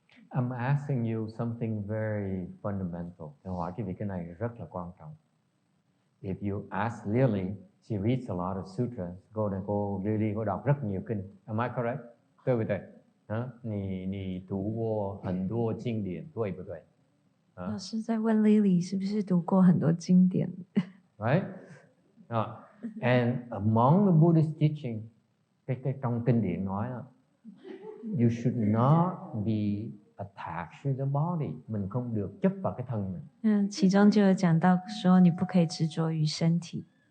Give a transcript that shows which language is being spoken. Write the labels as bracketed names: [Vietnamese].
[English] I'm asking you something very fundamental. [Vietnamese] Tôi hỏi quý vị cái này rất là quan trọng. [English] If you ask Lily, she reads a lot of sutras. [Vietnamese] Cô Lily có đọc rất nhiều kinh. [English] Am I correct? [Chinese] 对不对？你读过很多经典，对不对？老师在问 Lily 是不是读过很多经典 [English] ？Right? And among the Buddhist teaching, [Vietnamese] cái trong kinh điển nói là [English] you should not be attached to the body. [Vietnamese] Mình không được chấp vào cái thân mình. [Chinese] 其中就有讲到说你不可以执着于身体。